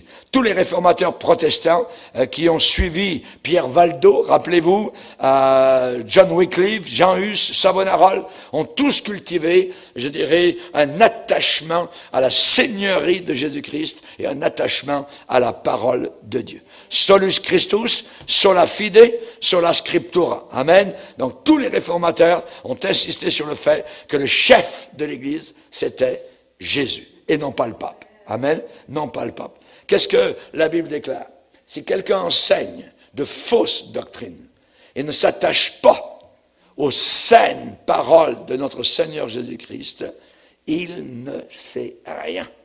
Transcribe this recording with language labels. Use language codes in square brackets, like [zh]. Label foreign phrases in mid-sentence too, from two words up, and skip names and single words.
[fr] Tous les réformateurs protestants qui ont suivi Pierre Valdo, rappelez-vous, John Wycliffe, Jean Hus, Savonarola, ont tous cultivé, je dirais, un attachement à la seigneurie de Jésus-Christ et un attachement à la parole de Dieu. [la] Solus Christus, sola fide, sola scriptura. [fr] Amen. Donc tous les réformateurs ont insisté sur le fait que le chef de l'Église, c'était Jésus et non pas le pape. Amen. Non pas le pape. Qu'est-ce que la Bible déclare? Si quelqu'un enseigne de fausses doctrines et ne s'attache pas aux saines paroles de notre Seigneur Jésus-Christ, il ne sait rien.